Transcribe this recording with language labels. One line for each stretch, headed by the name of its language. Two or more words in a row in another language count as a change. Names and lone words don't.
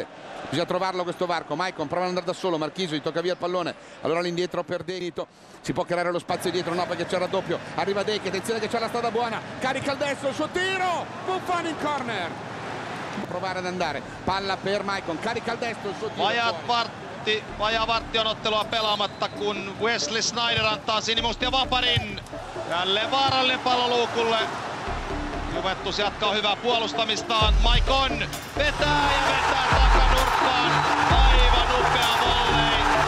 Italian: Bisogna trovarlo questo varco. Maicon prova ad andare da solo, Marchisio gli tocca via il pallone. Allora l'indietro per Denito. Si può creare lo spazio dietro, no, perché c'è il raddoppio. Arriva Deche, attenzione che c'è la strada buona. Carica il destro, il suo tiro. Buffon in corner. Provare ad andare. Palla per Maicon, carica il destro, il suo tiro.
Finnish: Vajaa vartti on ottelua pelaamatta, kun Wesley Sneijder antaa Sinimustia Vaparin. Jälleen vaarallinen pallo luukulle. Juventus jatkaa hyvää puolustamistaan. Maicon vetää ja vetää takanurkkaan. Aivan upea volley.